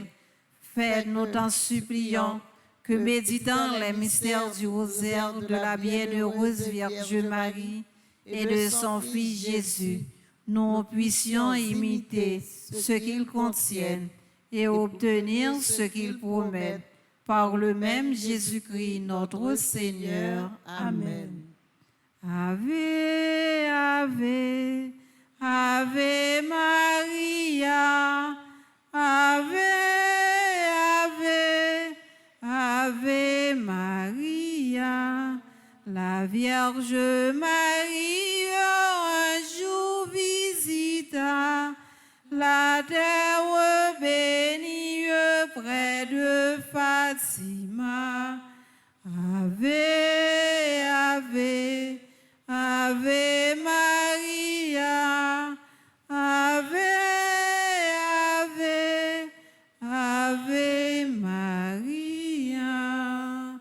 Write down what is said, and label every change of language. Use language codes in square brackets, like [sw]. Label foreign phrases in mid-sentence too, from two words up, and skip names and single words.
[fr] Faites-nous t'en supplions que, méditant les mystères du rosaire de la bienheureuse Vierge Marie et de son Fils Jésus, nous puissions imiter ce qu'ils contiennent et obtenir ce qu'ils promettent. Par le même Jésus-Christ, notre Seigneur. [la] Amen. Ave, Ave, Ave Maria, Ave, Ave, Ave Maria, [fr] la Vierge Marie un jour visita la terre bénie près de Fatima. [la] Ave, Ave, Ave Maria, Ave, Ave, Ave Maria.